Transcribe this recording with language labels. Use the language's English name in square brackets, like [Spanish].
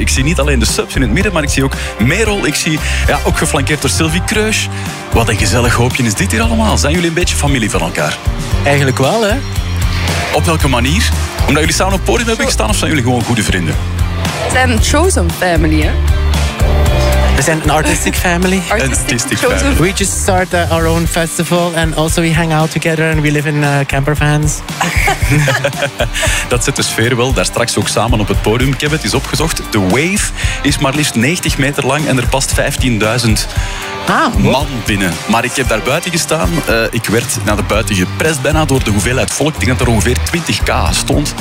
[Dutch] Ik zie niet alleen de subs in het midden, maar ik zie ook Merel. Ik zie ook geflankeerd door Sylvie Kreusch. Wat een gezellig hoopje is dit hier allemaal. Zijn jullie een beetje familie van elkaar? Eigenlijk wel, hè. Op welke manier? Omdat jullie samen op het podium hebben gestaan of zijn jullie gewoon goede vrienden? We zijn een [English] chosen family, [Dutch] hè. We zijn een [English] artistic family. Artistic family. We just start our own festival and also we hang out together and we live in campervans. [Dutch] Dat zet de sfeer wel. Daar straks ook samen op het podium. Ik heb het eens opgezocht. De Wave is maar liefst 90 meter lang en er past 15.000 man binnen. Maar ik heb daar buiten gestaan. Ik werd naar de buiten geprest bijna door de hoeveelheid volk. Ik denk dat er ongeveer 20.000 stond.